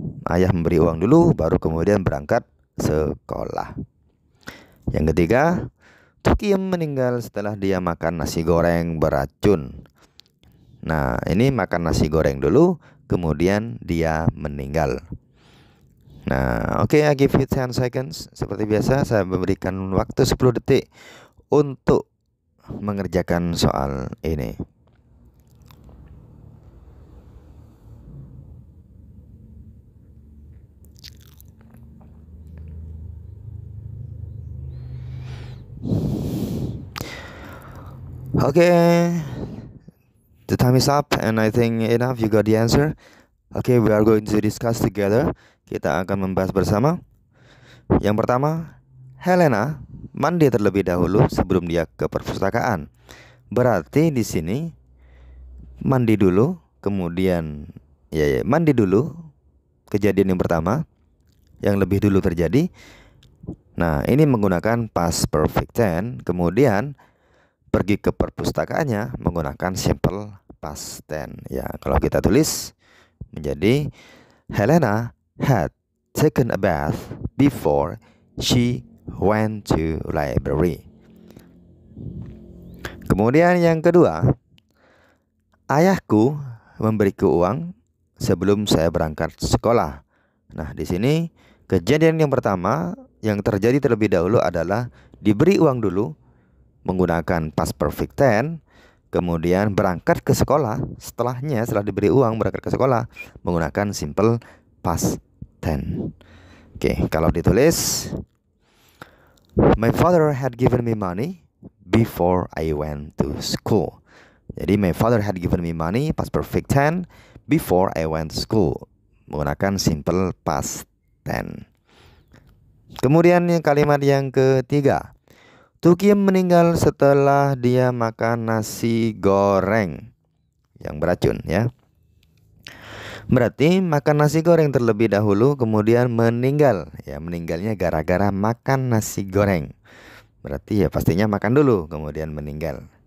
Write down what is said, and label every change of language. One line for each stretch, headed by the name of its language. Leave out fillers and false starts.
Indonesian: Ayah memberi uang dulu baru kemudian berangkat sekolah. Yang ketiga, Tukiem meninggal setelah dia makan nasi goreng beracun. Nah, ini makan nasi goreng dulu kemudian dia meninggal. Nah, oke,
English: I give you 10 seconds.
Indonesian: Seperti biasa saya memberikan waktu 10 detik untuk mengerjakan soal ini.
English: Okay, the time is up and I think enough, you got the answer. Okay, we are going to discuss together.
Indonesian: Kita akan membahas bersama. Yang pertama, Helena mandi terlebih dahulu sebelum dia ke perpustakaan. Berarti di sini mandi dulu, kemudian mandi dulu. Kejadian yang pertama yang lebih dulu terjadi. Nah, ini menggunakan past perfect tense. Kemudian pergi ke perpustakaannya menggunakan simple past tense. Ya, kalau kita tulis menjadi
English: Helena had taken a bath before she went to library.
Indonesian: Kemudian yang kedua, ayahku memberiku uang sebelum saya berangkat sekolah. Nah, di sini kejadian yang pertama yang terjadi terlebih dahulu adalah diberi uang dulu menggunakan past perfect tense, kemudian berangkat ke sekolah setelah diberi uang berangkat ke sekolah menggunakan simple past tense. Oke, kalau ditulis
English: my father had given me money before I went to school. Jadi my father had given me money past perfect tense before I went to school menggunakan simple past tense.
Indonesian: Kemudian kalimat yang ketiga, Tukiem meninggal setelah dia makan nasi goreng yang beracun ya. Berarti makan nasi goreng terlebih dahulu kemudian meninggal. Ya, meninggalnya gara-gara makan nasi goreng. Berarti ya pastinya makan dulu kemudian meninggal.